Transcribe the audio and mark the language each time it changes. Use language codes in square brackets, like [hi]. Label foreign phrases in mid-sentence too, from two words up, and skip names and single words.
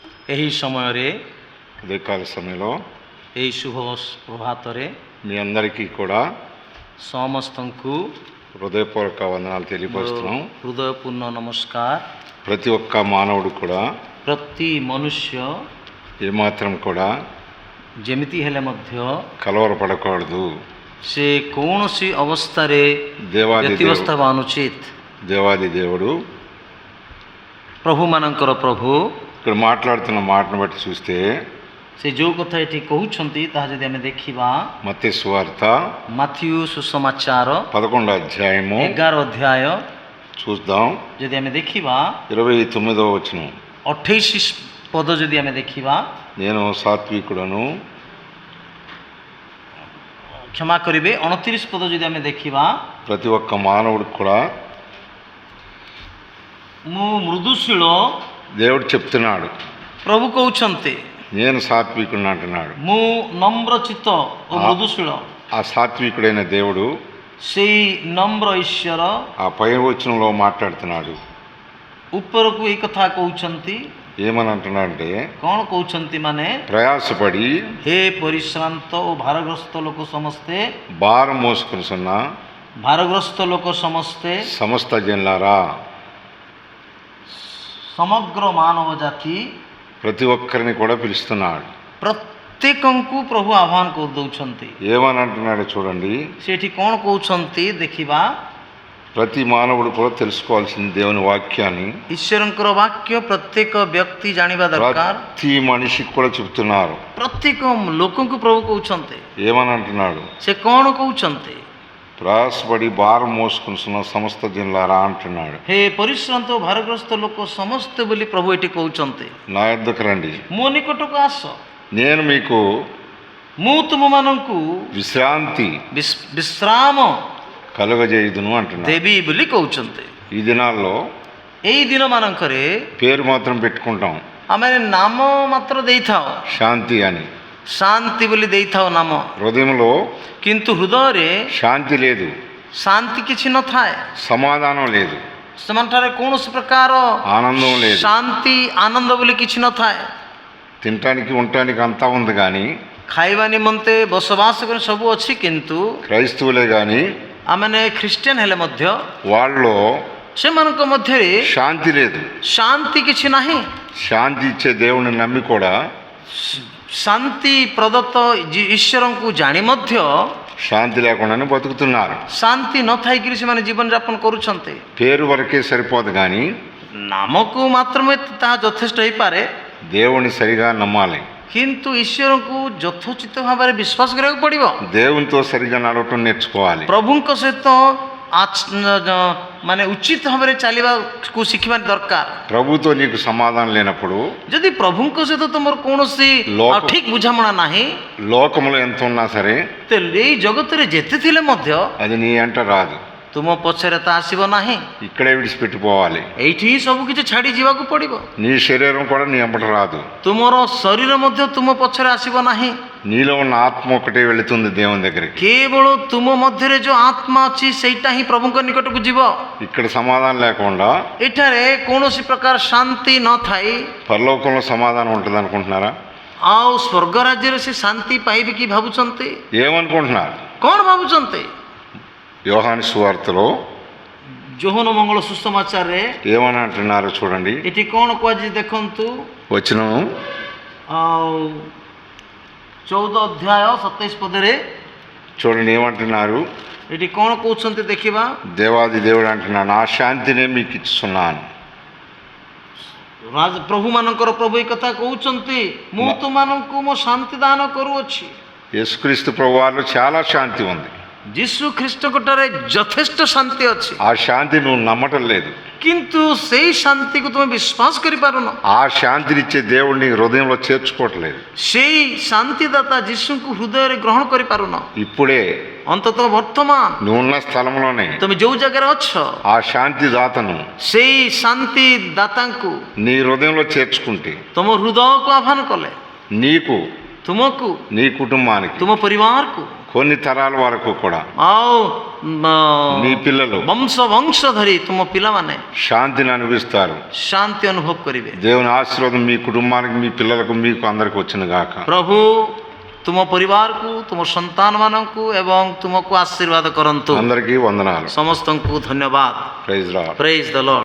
[or] ଏହି ସମୟରେ [te] ఉదయకాల సమయంలో [or] ଏହି ଶୁଭ ପ୍ରଭାତରେ [te] మీ అందరికీ కూడా [or] ସମସ୍ତଙ୍କୁ [te] హృదయపూర్వక వందనాలు తెలియపరుస్తున్నాం. [or] ହୃଦୟପୂର୍ଣ୍ଣ ନମସ୍କାର. [te] ప్రతి ఒక్క మానవుడు కూడా [or] ପ୍ରତି ମନୁଷ୍ୟ [te] ఏమాత్రం కూడా [or] ଯେମିତି ହେଲେ ମଧ୍ୟ [te] కలవరపడకూడదు. [or] ସେ କୌଣସି ଅବସ୍ଥାରେ [te] దేవాది [or] ବ୍ୟତିବ୍ୟସ୍ତ ହେବା ଅନୁଚିତ. [te] దేవాది దేవుడు [or] ପ୍ରଭୁମାନଙ୍କର ପ୍ରଭୁ [te] ఇక్కడ మాట్లాడుతున్న మాటను బట్టి చూస్తే [or] ସେ ଯେଉଁ କଥା ଏଠି କହୁଛନ୍ତି ତାହା ଯଦି ଆମେ ଦେଖିବା [te] మత్తయి సువార్త [or] ମାଥିଉ ସୁସମାଚାର [te] 11వ అధ్యాయము [or] 11 ଅଧ୍ୟାୟ [te] చూద్దాం. [or] ଯଦି ଆମେ ଦେଖିବା [te] 29వ వచనం. [or] 28 ପଦ ଯଦି ଆମେ ଦେଖିବା, [te] నేను సాత్వికుడను, [or] କ୍ଷମା କରିବେ 29 ପଦ ଯଦି ଆମେ ଦେଖିବା, [te] ప్రతి ఒక్క మానవుడికి కూడా [or] ମୁଁ మృదుశీଳ [te] దేవుడు చెప్తున్నాడు. [or] ପ୍ରଭୁ କହୁଛନ୍ତି [te] నేను సాత్వికుడిని అంటున్నాడు. [or] ମୁଁ ନମ୍ରଚିତ୍ତ ଓ ମୃଦୁଶୀଳ. [te] ఆ సాత్వికుడైన దేవుడు [or] ସେଇ ନମ୍ର ଈଶ୍ୱର [te] ఆ పై వచనంలో మాట్లాడుతున్నాడు. [or] ଉପରକୁ ଏଇ କଥା କହୁଛନ୍ତି. [te] ఏమని అంటున్నాడంటే, [or] କ'ଣ କହୁଛନ୍ତି ମାନେ, [te] ప్రయాసపడి [or] ହେ ପରିଶ୍ରାନ୍ତ ଓ ଭାରଗ୍ରସ୍ତ ଲୋକ ସମସ୍ତେ, [te] భారం మోసుకున్న [or] ଭାରଗ୍ରସ୍ତ ଲୋକ ସମସ୍ତେ, [te] సమస్త జనులారా, [or] ସମଗ୍ର ମାନବ ଜାତି, [te] ప్రతి ఒక్కరిని కూడా పిలుస్తున్నాడు. [or] ପ୍ରତ୍ୟେକଙ୍କୁ ପ୍ରଭୁ ଆହ୍ୱାନ କରିଦେଉଛନ୍ତି. [te] ఏమని అంటున్నాడు చూడండి. [or] ସେଠି କ'ଣ କହୁଛନ୍ତି ଦେଖିବା. [te] ప్రతి మానవుడు కూడా తెలుసుకోవాల్సిన దేవుని వాక్యాన్ని [or] ଈଶ୍ୱରଙ୍କର ବାକ୍ୟ ପ୍ରତ୍ୟେକ ବ୍ୟକ୍ତି ଜାଣିବା ଦରକାର. [te] ప్రతి మనిషికి కూడా చెప్తున్నారు. [or] ପ୍ରତ୍ୟେକ ଲୋକଙ୍କୁ ପ୍ରଭୁ କହୁଛନ୍ତି. [te] ఏమని అంటున్నాడు, [or] ସେ କ'ଣ କହୁଛନ୍ତି, [te] ప్రయాసపడి భారం మోసుకున్న సమస్త జనులారా అంటున్నాడు. [or] ହେ ପରିଶ୍ରାନ୍ତ ଓ ଭାରଗ୍ରସ୍ତ ଲୋକ ସମସ୍ତେ ବୋଲି ପ୍ରଭୁ ଏଠି କହୁଛନ୍ତି. [te] నా యొద్దకు రండి, [or] ମୋ ନିକଟକୁ ଆସ, [te] నేను మీకు [or] ମୁଁ ତୁମମାନଙ୍କୁ [te] విశ్రాంతి [or] ବିଶ୍ରାମ [te] కలుగజేయుదును అంటున్నాడు. [or] ଦେବି ବୋଲି କହୁଛନ୍ତି. [te] ఈ దినాల్లో [or] ଏଇ ଦିନମାନଙ୍କରେ [te] పేరు మాత్రం పెట్టుకుంటాం, [or] ଆମେ ନାମ ମାତ୍ର ଦେଇଥାଉ, [te] శాంతి అని. [or] ଶାନ୍ତି ବୋଲି ଦେଇଥାଉ ନାମ, [te] హృదయంలో [or] କିନ୍ତୁ ହୃଦୟରେ [te] శాంతి లేదు, [or] ଶାନ୍ତି କିଛି ନଥାଏ. [te] సమాధానం లేదు, [or] ସେମାନଠାରେ କୌଣସି ପ୍ରକାର [te] ఆనందం లేదు. [or] ଶାନ୍ତି ଆନନ୍ଦ ବୋଲି କିଛି ନଥାଏ. [te] తినటానికి ఉండటానికి అంతా ఉంది, కానీ [or] ଖାଇବା ନିମନ୍ତେ ବସବାସ କରି ସବୁ ଅଛି, କିନ୍ତୁ [te] క్రైస్తవులే కానీ [or] ଆମେମାନେ ଖ୍ରୀଷ୍ଟିଆନ ହେଲେ ମଧ୍ୟ [te] వాళ్ళలో [or] ସେମାନଙ୍କ ମଧ୍ୟରେ [te] శాంతి లేదు. [or] ଶାନ୍ତି କିଛି ନାହିଁ. [te] శాంతి ఇచ్చే దేవుని నమ్మి కూడా [or] ଶାନ୍ତି ପ୍ରଦତ୍ତ ଈଶ୍ୱରଙ୍କୁ ଜାଣି ମଧ୍ୟ [te] శాంతి లేకుండానే బతుకుతున్నారు. [or] ଶାନ୍ତି ନଥାଇକିରି ସେମାନେ ଜୀବନଯାପନ କରୁଛନ୍ତି. [te] పేరు వరకే సరిపోదు, కానీ [or] ନାମକୁ ମାତ୍ର ତାହା ଯଥେଷ୍ଟ ହେଇପାରେ, [te] దేవుని సరిగా నమ్మాలి. [or] କିନ୍ତୁ ଈଶ୍ୱରଙ୍କୁ ଯଥୋଚିତ ଭାବରେ ବିଶ୍ୱାସ କରିବାକୁ ପଡ଼ିବ. [te] దేవునితో సరిగా నడవటం నేర్చుకోవాలి. [or] ପ୍ରଭୁଙ୍କ ସହିତ ମାନେ ଉଚିତ ଭାବରେ ଚାଲିବାକୁ ଶିଖିବା ଦରକାର. [te] ప్రభుతో నీకు సమాధానం లేనప్పుడు, [or] ଯଦି ପ୍ରଭୁଙ୍କ ସହିତ ତୁମର କୌଣସି ଠିକ ବୁଝାମଣା ନାହିଁ, [te] లోకములో ఎంత ఉన్నా సరే [or] ତେବେ ଏଇ ଜଗତରେ ଯେତେ ଥିଲେ ମଧ୍ୟ [te] అది నీ అంట రాదు. [or] ତୁମ ପଛରେ ତା ଆସିବ ନାହିଁ. [te] ఇక్కడే విడిచిపెట్టిపోవాలి. [or] ଏଇଠି ହିଁ ସବୁ କିଛି ଛାଡ଼ି ଯିବାକୁ ପଡ଼ିବ. [te] నీ శరీరం కూడా నీ అంబట రాదు. [or] ତୁମର ଶରୀର ମଧ୍ୟ ତୁମ ପଛରେ ଆସିବ ନାହିଁ. [te] నీలో ఉన్న ఆత్మ ఒకటే వెళుతుంది దేవుని దగ్గరికి. [or] କେବଳ ତୁମ ମଧ୍ୟରେ ଯୋଉ ଆତ୍ମା ଅଛି ସେଇଟା ହିଁ ପ୍ରଭୁଙ୍କ ନିକଟକୁ ଯିବ. [te] ఇక్కడ సమాధానం లేకుండా [or] ଏଠାରେ କୌଣସି ପ୍ରକାର ଶାନ୍ତି ନଥାଇ [te] పరలోకంలో సమాధానం ఉంటుంది అనుకుంటున్నారా? [or] ଆଉ ସ୍ୱର୍ଗ ରାଜ୍ୟରେ ସେ ଶାନ୍ତି ପାଇବେ କି ଭାବୁଛନ୍ତି? [te] ఏమనుకుంటున్నారు? [or] କ'ଣ ଭାବୁଛନ୍ତି? [te] యోహాను సువార్తలో [or] ଯୋହନ ମଙ୍ଗଳ ସୁସମାଚାରରେ [te] ఏమని అంటున్నారో చూడండి. [or] ଏଠି କ'ଣ କୁହାଯାଇଛି ଦେଖନ୍ତୁ. [te] వచనం [or] ଆଉ 14 ଅଧ୍ୟାୟ 27 ପଦରେ [te] చూడండి ఏమంటున్నారు. [or] ଏଠି କ'ଣ କହୁଛନ୍ତି ଦେଖିବା. [te] దేవాది దేవుడు అంటున్నాను, ఆ శాంతినే మీకు ఇస్తున్నాను. [or] ପ୍ରଭୁମାନଙ୍କର ପ୍ରଭୁ ଏ କଥା କହୁଛନ୍ତି, ମୁଁ ତୁମମାନଙ୍କୁ ମୋ ଶାନ୍ତି ଦାନ କରୁଅଛି. [te] యేసుక్రీస్తు ప్రభువారిలో చాలా శాంతి ఉంది. [or] ଯୀଶୁ ଖ୍ରୀଷ୍ଟଙ୍କଠାରେ ଯଥେଷ୍ଟ ଶାନ୍ତି ଅଛି, [te] ఆ శాంతి నువ్వు నమ్మటం లేదు. [or] କିନ୍ତୁ ସେଇ ଶାନ୍ତିକୁ ତୁମେ ବିଶ୍ୱାସ କରିପାରୁନ. [te] ఆ శాంతినిచ్చే దేవుడిని హృదయంలో చేర్చుకోవట్లేదు. [or] ସେଇ ଶାନ୍ତିଦାତା ଯୀଶୁଙ୍କୁ ହୃଦୟରେ ଗ୍ରହଣ କରିପାରୁନ. [te] ఇప్పుడే [or] ଅନ୍ତତଃ ବର୍ତ୍ତମାନ [te] నువ్వున్న స్థలంలోనే [or] ତୁମେ ଯୋଉ ଜାଗାରେ ଅଛ, [te] ఆ శాంతి దాతను [or] ସେଇ ଶାନ୍ତି ଦାତାଙ୍କୁ [te] నీ హృదయంలో చేర్చుకుంటే [or] ତୁମ ହୃଦୟକୁ ଆହ୍ୱାନ କଲେ, [te] నీకు [or] ତୁମକୁ, [te] నీ కుటుంబానికి [or] ତୁମ ପରିବାରକୁ, [te] కొన్ని తరాల వరకు కూడా [or] ଆଉ [te] మీ పిల్లలు [or] వంଶ ଧରି ତୁମ ପିଲାମାନେ [te] శాంతిని అనుభవిస్తారు. [or] ଶାନ୍ତି ଅନୁଭବ କରିବେ। [te] దేవుని ఆశీర్వాదం మీ కుటుంబానికి, మీ పిల్లలకు, మీకు అందరికి వచ్చిన గాక. [or] ପ୍ରଭୁ ତୁମ ପରିବାରକୁ, ତୁମ ସନ୍ତାନମାନଙ୍କୁ ଏବଂ ତୁମକୁ ଆଶୀର୍ବାଦ କରନ୍ତୁ। [te] అందరికీ వందనాలు. [or] ସମସ୍ତଙ୍କୁ ଧନ୍ୟବାଦ। [en] Praise Lord. Praise the Lord.